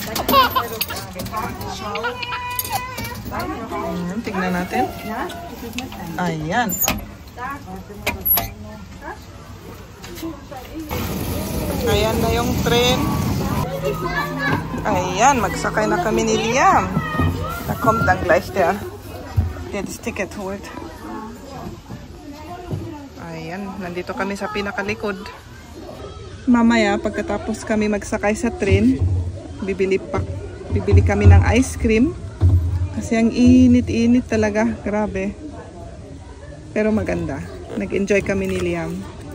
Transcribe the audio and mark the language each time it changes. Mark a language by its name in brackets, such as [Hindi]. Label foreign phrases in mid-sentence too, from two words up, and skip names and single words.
[Filipino] Tingnan natin. Ayan. Ayan na yung train. Ayan, magsakay na kami ni Liam. [German] Da kommt dann gleich der das Ticket holt. [Filipino] Ayan, nandito kami sa pinakalikod. Mamaya, pagkatapos kami magsakay sa train, bibili kami ng ice cream. Kasi ang init-init talaga. Grabe. Pero maganda. Nag-enjoy kami ni Liam.